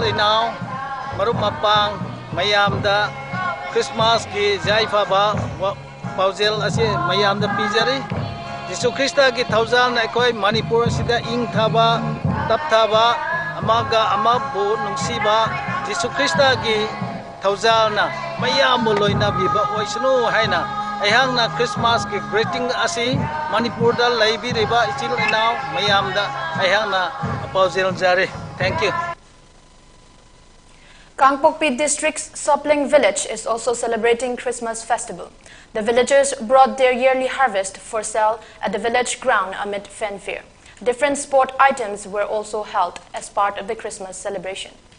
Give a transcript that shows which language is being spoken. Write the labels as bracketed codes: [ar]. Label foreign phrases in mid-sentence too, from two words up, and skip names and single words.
[mni] inaw marup mapang mayam da Christmas ki jaifa ba paujel ase mayam da pijari Jisu Krista ki thousand na koi Manipur sida ing thaba tap thaba amaga amabu nungsiba Jisu Krista ki thousand na mayam loina biba oisnu haina aihang na Christmas ki greeting ase Manipur da laibi riba ichil inaw mayam da aihang na paujel jare. [en] Thank you. Kangpokpi district's Sopling village is also celebrating Christmas festival. The villagers brought their yearly harvest for sale at the village ground amid fanfare. Different sport items were also held as part of the Christmas celebration.